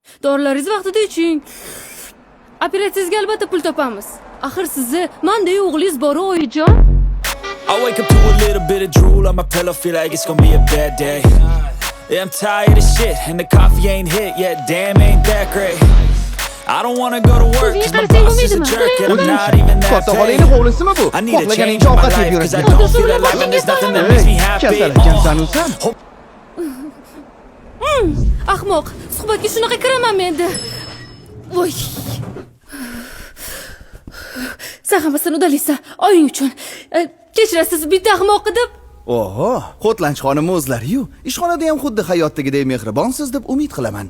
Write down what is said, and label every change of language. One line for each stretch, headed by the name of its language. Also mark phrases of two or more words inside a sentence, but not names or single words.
Uzbek: Dorilaringizni vaqtida iching. Operatsiyangizga albatta pul topamiz. Axir sizni manda o'g'lingiz bor oyijon.
English: I wake up to a little bit of drool on my pillow, feel like it's gonna be a bad day. Yeah, I'm tired of shit, and the coffee ain't hit yet, damn ain't that great. I don't wanna go to work, cause my boss is a jerk, and I'm not even that
Uzbek: Katta
English: paid.
Uzbek: xolangning hovlisimi bu?
English: I need a change
Uzbek: Xohlaganincha
English: in my
Uzbek: ovqat yeb
English: life, cause I
Uzbek: yurasan.
English: don't feel alive, and there's nothing that makes me happy.
Uzbek: Kasal ekansan o'san. Ahmoq, suhbatga shunaqa kiraman men endi. Voy. Sen hammasini udalaysan, oying uchun. Kechirasiz, bitta ahmoq deb. Oho, Xotlanch xonim o'zlari-yu. Ishxonada ham xuddi hayotdagidek mehribonsiz deb umid qilaman.